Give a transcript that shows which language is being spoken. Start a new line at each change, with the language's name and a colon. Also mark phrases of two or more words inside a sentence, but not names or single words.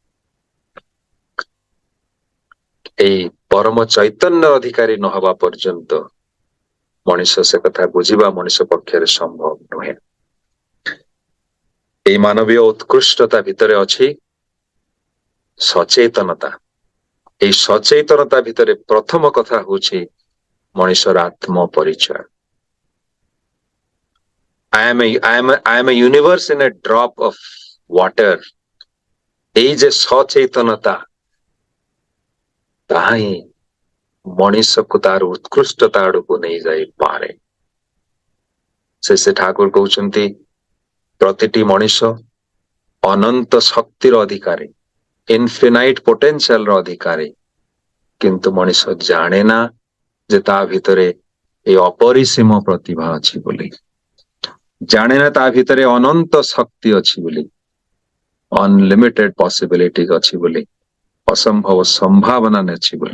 Odia: ଏଇ ପରମ ଚୈତନ୍ୟ ଅଧିକାରୀ ନ ହେବା ପର୍ଯ୍ୟନ୍ତ ମଣିଷ ସେ କଥା ବୁଝିବା ମଣିଷ ପକ୍ଷରେ ସମ୍ଭବ ନୁହେଁ। এই ମାନବୀୟ ଉତ୍କୃଷ୍ଟତା ଭିତରେ ଅଛି ସଚେତନତା। এই ସଚେତନତା ଭିତରେ ପ୍ରଥମ କଥା ହଉଛି ମଣିଷର ଆତ୍ମ ପରିଚୟ।
English: I am a universe in a drop of water।
Odia: এই যে ସଚେତନତା, ତାହା ହିଁ ମଣିଷକୁ ତାର ଉତ୍କୃଷ୍ଟତା ଆଡକୁ ନେଇଯାଇପାରେ। ସେ ଠାକୁର କହୁଛନ୍ତି ପ୍ରତିଟି ମଣିଷ ଅନନ୍ତ ଶକ୍ତିର ଅଧିକାରୀ,
English: infinite potential
Odia: ର ଅଧିକାରୀ, କିନ୍ତୁ ମଣିଷ ଜାଣେ ନା ଯେ ତା ଭିତରେ এই ଅପରିସୀମ ପ୍ରତିଭା ଅଛି ବୋଲି, ଜାଣେ ନା ତା ଭିତରେ ଅନନ୍ତ ଶକ୍ତି ଅଛି ବୋଲି,
English: unlimited possibility
Odia: ଅଛି ବୋଲି, ଅସମ୍ଭବ ସମ୍ଭାବନା ଅଛି ବୋଲି।